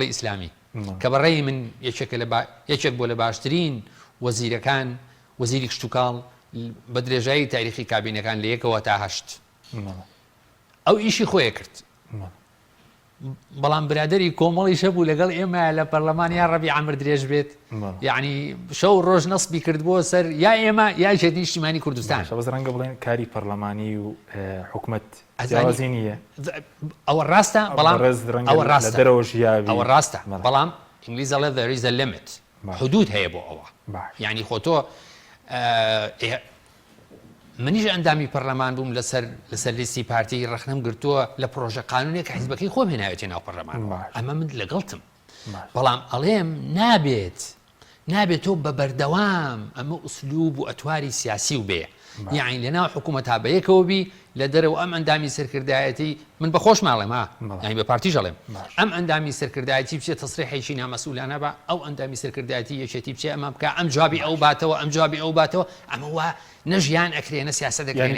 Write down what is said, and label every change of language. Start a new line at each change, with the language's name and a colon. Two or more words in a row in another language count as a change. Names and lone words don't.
Central Kurdish: ئیسلامی کە بەڕێی من یەکێک بۆ لە باشترین وەزیرەکان وەزیری کشتتوکاڵ بە درێژایی تاریخی کابینەکان لە 1 تا 8 ئەو ئیشی خۆیە کرد بەڵام برادری کۆمەڵی شەبوو لەگەڵ ئێمە لە پەرلەمانیان ڕەبی عەمر درێژ بێت یعنی شەو ڕۆژ نەسبی کرد بۆ سەر یا ئێمە یا جێتی نیشتیمانی کوردستان بەس ڕەنگە بڵێن کاری پەرلەمانی و حکوومەت جیاوازی نییە ئەوە ڕاستە بەڵام ئەوە ڕاستە دەرەوە ژیاوی ئەوە ڕاستە بەڵام ئینگلیز دەڵێ
English: there is a limit
Central Kurdish: حدود هەیە بۆ ئەوە یعنی خۆ تۆ منیش ئەندامی پەرلەمان بووم لەسەر لیستی پارتی ڕخنم گرتووە لە پرۆژە قانونێک حیزبەکەی خۆم هێناوێتی ناو پەرلەمان ئەمە من لەگەڵتم بەڵام ئەڵێم نابێت تۆ بە بەردەوام ئەمە ئوسلوب و ئەتواری سیاسی و بێ یعنی لەناو حکوومەت تا بەیەکەوە بی لە دەرەوە ئەم ئەندامی سەرکردایەتی من بەخۆش ماڵێم یعنی بە پارتی ژەڵێم ئەم ئەندامی سەرکردایەتی بچێت تەسریحێکی نامەسئولانە بە ئەو ئەندامی سەرکردایەتی یەکێتی بچێ ئەمە بکە ئەم جوابی ئەو باتەوە ئەم جوابی ئەو باتەوە ئەمە وا نەژیان ئەکرێنە سیاسەت دەکرێنێت